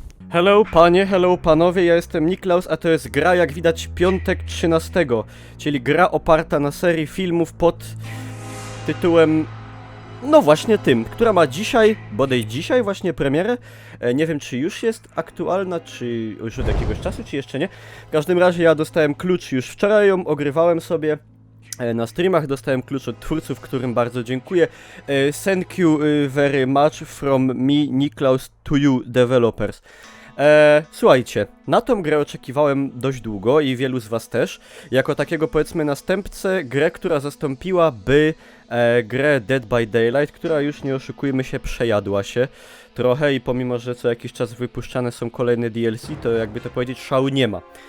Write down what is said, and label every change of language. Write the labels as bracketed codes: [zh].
[pl] Hello panie, hello panowie, ja jestem Niklaus, a to jest gra, jak widać, piątek 13, czyli gra oparta na serii filmów pod tytułem, no właśnie tym, która ma dzisiaj, bodaj dzisiaj właśnie premierę. Nie wiem, czy już jest aktualna, czy już od jakiegoś czasu, czy jeszcze nie. W każdym razie ja dostałem klucz już wczoraj, ją ogrywałem sobie. Na streamach dostałem klucz od twórców, którym bardzo dziękuję. [en] Thank you very much from me, Niklaus, to you developers. [pl] Słuchajcie, na tą grę oczekiwałem dość długo i wielu z was też, jako takiego, powiedzmy, następcę, grę, która zastąpiłaby grę Dead by Daylight, która, już nie oszukujmy się, przejadła się trochę i pomimo, że co jakiś czas wypuszczane są kolejne DLC, to jakby to powiedzieć, szału nie ma.